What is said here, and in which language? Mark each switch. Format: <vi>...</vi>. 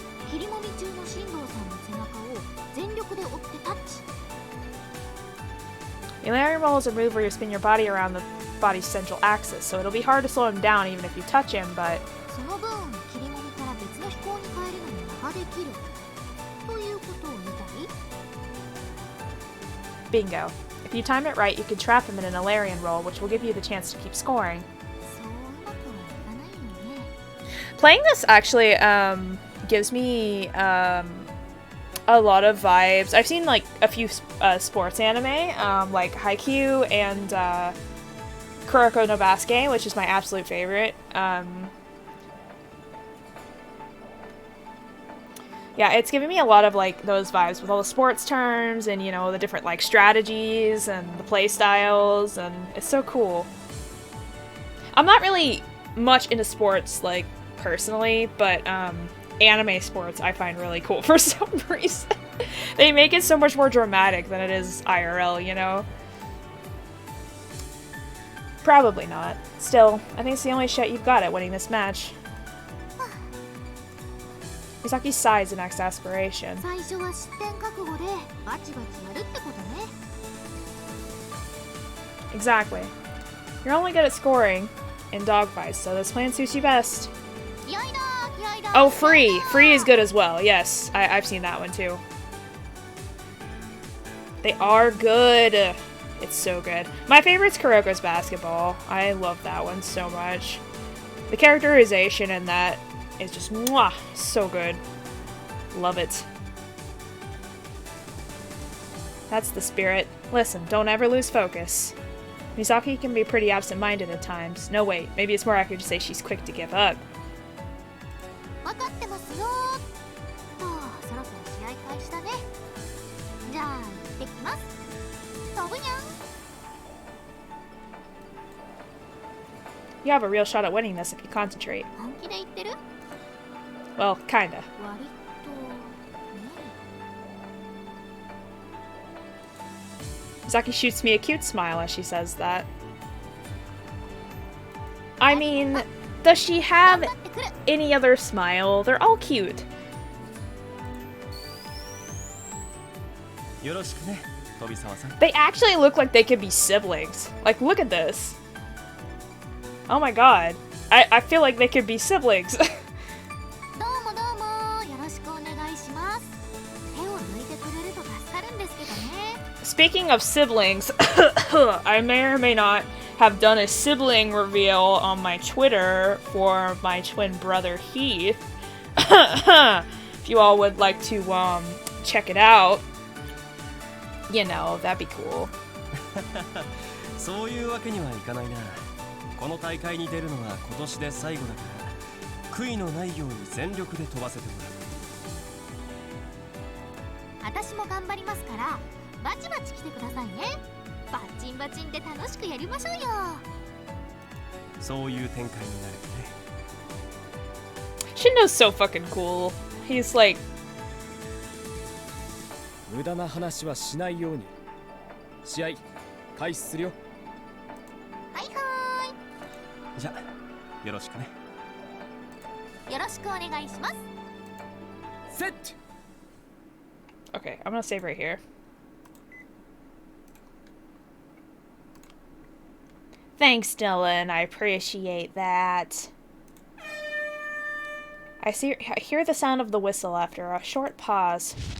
<ja>切りもみ中の進藤さんの背中を全力で追ってタッチ。</ja> <en>The Alarian roll is a move where you spin your body around the body's central axis, so it'll be hard to slow him down even if you touch him, but</en> <ja>その分切りもみから別の飛行に変えるのに間ができるということを言いたい？</ja> <en>bingo. If you time it right, you can trap him in an Alarian roll, which will give you the chance to keep scoring.</en> <ja>そううまくはいかないよね。</ja> <en>Playing this actually gives me a lot of vibes. I've seen like a few sports anime, like Haikyuu and Kuroko no Basket, which is my absolute favorite. Yeah, it's giving me a lot of like those vibes with all the sports terms and, you know, the different like strategies and the play styles, and it's so cool. I'm not really much into sports like personally, but anime sports I find really cool for some reason. They make it so much more dramatic than it is IRL, you know? Probably not. Still, I think it's the only shot you've got at winning this match. Misaki sighs in exasperation.</en> <ja>最初は失点覚悟でバチバチやるってことね。</ja> <en>Exactly. You're only good at scoring in dogfights, so this plan suits you best.</en> <ja>気合いだ気合いだ。</ja> <en>Oh, free! Free is good as well. Yes, I've seen that one too. They are good. It's so good. My favorite's Kuroko's basketball. I love that one so much. The characterization in that is just mwah, so good. Love it. That's the spirit. Listen, don't ever lose focus. Misaki can be pretty absent-minded at times. No, wait, maybe it's more accurate to say she's quick to give up.</en> <ja>分かってますよ。と、そろそろ試合開始だね。じゃあ、行ってきます。飛ぶにゃん。</ja> <en>You have a real shot at winning this if you concentrate.</en> <ja>本気で言ってる？</ja> <en>Well, kinda.</en> <ja>割とね。</ja> <en>Misaki shoots me a cute smile as she says that. I mean, does she have any other smile? They're all cute.</en> <ja>よろしくね、飛沢さん。</ja> <en>They actually look like they could be siblings. Like, look at this. Oh my god. I feel like they could be siblings.</en> <ja>どうもどうも、よろしくお願いします。手を抜いてくれると助かるんですけどね。</ja> <en>Speaking of siblings, I may or may not have done a sibling reveal on my Twitter for my twin brother Heath. If you all would like to check it out, you know, that'd be cool.</en> <ja>そういうわけにはいかないな。この大会に出るのは今年で最後だから、悔いのないように全力で飛ばせてもらう。私も頑張りますから、バチバチ来てくださいね。バッチンバチンで楽しくやりましょうよ。そういう展開になるね。</ja> <en>Shindo's so fucking cool. He's like,</en> <ja>無駄な話はしないように。試合開始するよ。はいはじゃあ、よろしくね。ーい。よろしくお願いします。セット。</ja> <en>okay, I'm gonna save right here. Thanks, Dylan. I appreciate that. I hear the sound of the whistle after a short pause.</en>